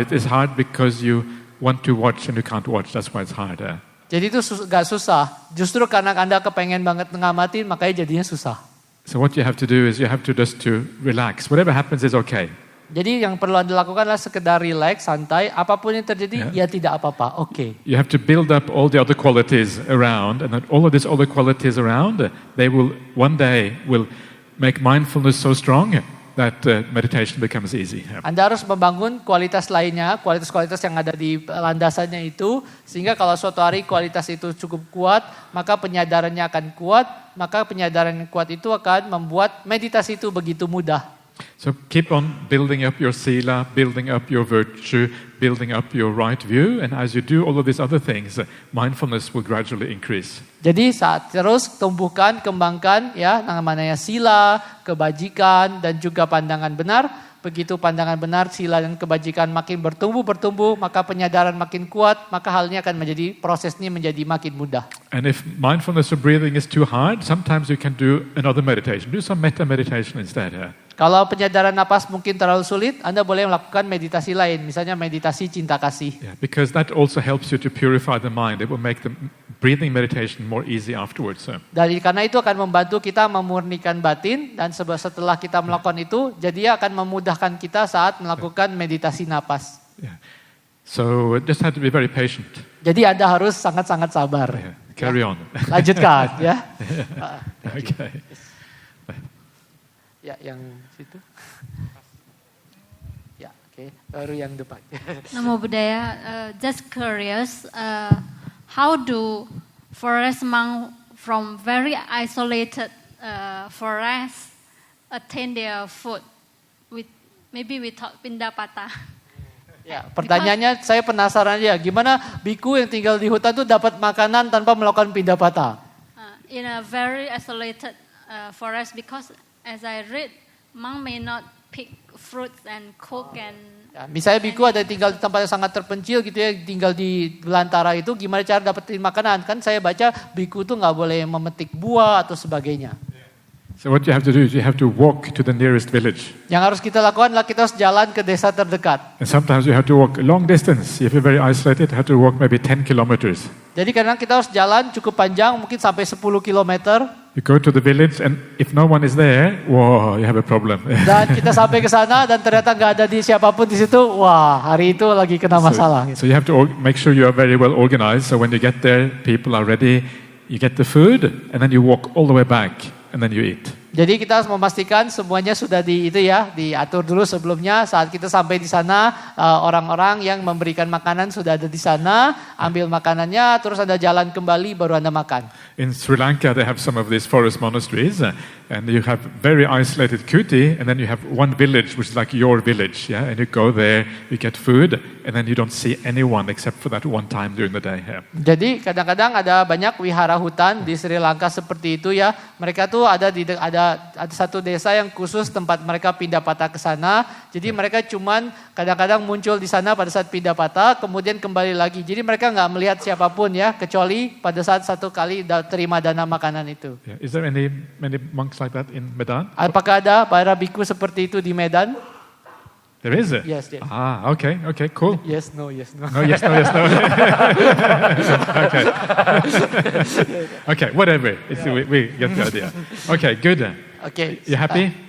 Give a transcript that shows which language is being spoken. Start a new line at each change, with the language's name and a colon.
English: It is hard because you want to watch and you can't watch. That's why it's hard.
Indonesian: Jadi itu gak susah. Justru karena Anda kepengen banget ngamatin, makanya jadinya susah.
English: So what you have to do is you have to just to relax. Whatever happens is okay.
Indonesian: Jadi yang perlu Anda lakukan adalah sekedar relax, santai. Apapun yang terjadi, ya tidak apa-apa. Oke.
English: You have to build up all the other qualities around, and then all of these other qualities around, they will one day will make mindfulness so strong that meditation becomes easy. Yeah.
Indonesian: Anda harus membangun kualitas lainnya, kualitas-kualitas yang ada di landasannya itu, sehingga kalau suatu hari kualitas itu cukup kuat, maka penyadarannya akan kuat, maka penyadaran yang kuat itu akan membuat meditasi itu begitu mudah.
English: So keep on building up your sila, building up your virtue, building up your right view, and as you do all of these other things, mindfulness will gradually increase.
Indonesian: Jadi saat terus tumbuhkan, kembangkan ya namanya sila, kebajikan dan juga pandangan benar. Begitu pandangan benar, sila dan kebajikan makin bertumbuh, maka penyadaran makin kuat, maka halnya akan menjadi prosesnya menjadi makin mudah.
English: And if mindfulness of breathing is too hard, sometimes you can do another meditation. Do some metta meditation instead.
Indonesian: Kalau penyadaran napas mungkin terlalu sulit, Anda boleh melakukan meditasi lain, misalnya meditasi cinta kasih.
English: Yeah, because that also helps you to purify the mind. It will make the breathing meditation more easy afterwards.
Indonesian: Karena itu akan membantu kita memurnikan batin dan setelah kita melakukan itu, jadi akan memudahkan kita saat melakukan meditasi napas.
English: Yeah. So just have to be very patient.
Indonesian: Jadi Anda harus sangat-sangat sabar.
English: Yeah. Carry on.
Indonesian: Lanjutkan ya.
English: Okay.
Indonesian: Ya, yang situ. Ya, oke. Baru yang depan.
English: Namo Buddhaya, just curious, how do forest monk from very isolated forest attain their food maybe without pindapata?
Indonesian: Ya, pertanyaannya saya penasaran ya, gimana biku yang tinggal di hutan itu dapat makanan tanpa melakukan pindapata?
English: In a very isolated forest, because as I read, monk may not pick fruits and cook and.
Indonesian: Ya, misalnya biku ada tinggal di tempat yang sangat terpencil gitu ya, tinggal di belantara itu, gimana cara dapetin makanan? Kan saya baca biku itu nggak boleh memetik buah atau sebagainya.
English: So what you have to do is you have to walk to the nearest village.
Indonesian: Yang harus kita lakukan adalah kita harus jalan ke desa terdekat.
English: And sometimes you have to walk a long distance. If you're very isolated, you have to walk maybe 10 kilometers.
Indonesian: Jadi kadang kita harus jalan cukup panjang, mungkin sampai 10 kilometer.
English: You go to the village and if no one is there, whoa, you have a problem.
Indonesian: Dan kita sampai ke sana dan ternyata nggak ada di siapapun di situ. Wah, hari itu lagi kena masalah.
English: So you have to make sure you are very well organized. So when you get there, people are ready. You get the food and then you walk all the way back and then you eat.
Indonesian: Jadi kita harus memastikan semuanya sudah diatur dulu sebelumnya. Saat kita sampai di sana, orang-orang yang memberikan makanan sudah ada di sana, ambil makanannya, terus Anda jalan kembali baru Anda makan.
English: In Sri Lanka, they have some of these forest monasteries, and you have very isolated kuti, and then you have one village, which is like your village, yeah. And you go there, you get food, and then you don't see anyone except for that one time during the day. Yeah.
Indonesian: Jadi kadang-kadang ada banyak wihara hutan di Sri Lanka seperti itu ya. Mereka tuh ada satu desa yang khusus tempat mereka pindah patah ke sana. Jadi mereka cuman kadang-kadang muncul di sana pada saat pindah patah, kemudian kembali lagi. Jadi mereka nggak melihat siapapun ya, kecuali pada saat satu kali terima dana makanan itu.
English: Yeah. Is there many monks like that in Medan?
Indonesian: Apakah ada para biku seperti itu di Medan?
English: There is it? Yes, yes. Ah, okay, cool. Yes, no, yes, no. No, yes, no. Okay. Okay, whatever. We get the idea. Okay, good.
Indonesian: Oke.
English: You happy?